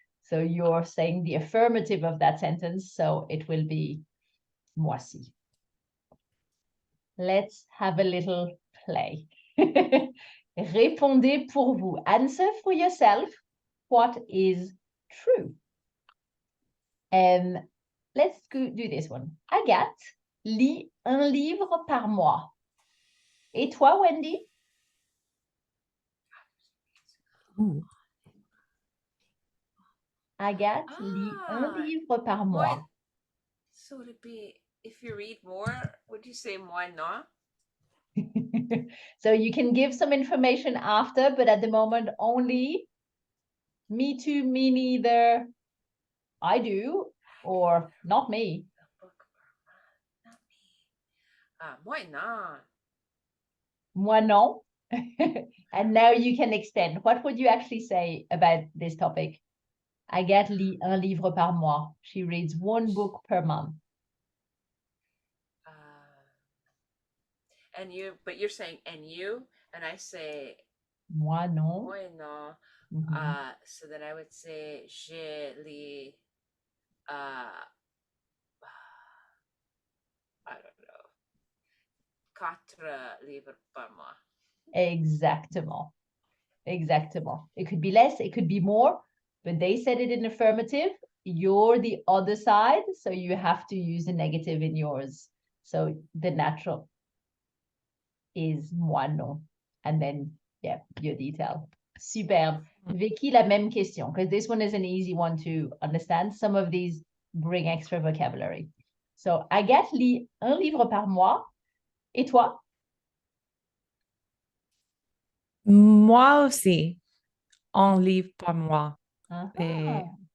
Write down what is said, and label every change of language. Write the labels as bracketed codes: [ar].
[en] So you're saying the affirmative of that sentence. So it will be moi si. Let's have a little play. [fr] Répondez pour vous. [en] Answer for yourself what is true. Let's do this one. [fr] Agathe lit un livre par mois. Et toi, Wendy? Ooh. Agathe lit un livre par mois. [en] So to be, if you read more, would you say moi non? So you can give some information after, but at the moment only me too, me neither, I do, or not me. Not me. [fr] Moi non. Moi non. [en] And now you can extend. What would you actually say about this topic? [fr] Agathe lit un livre par mois. [en] She reads one book per month. And you, but you're saying and you, and I say [fr] Moi non. moi non. [en] So then I would say [fr] je lis. [en] I don't know. [fr] 4 livres par mois. Exactement. Exactement. [en] It could be less, it could be more, but they said it in affirmative. You're the other side, so you have to use a negative in yours. So the natural is moi non. And then, yeah, your detail. Superbe. [fr] Vicky, la même question, [en] because this one is an easy one to understand. Some of these bring extra vocabulary. [fr] So, Agathe lit un livre par mois. Et toi? Moi aussi, un livre par mois.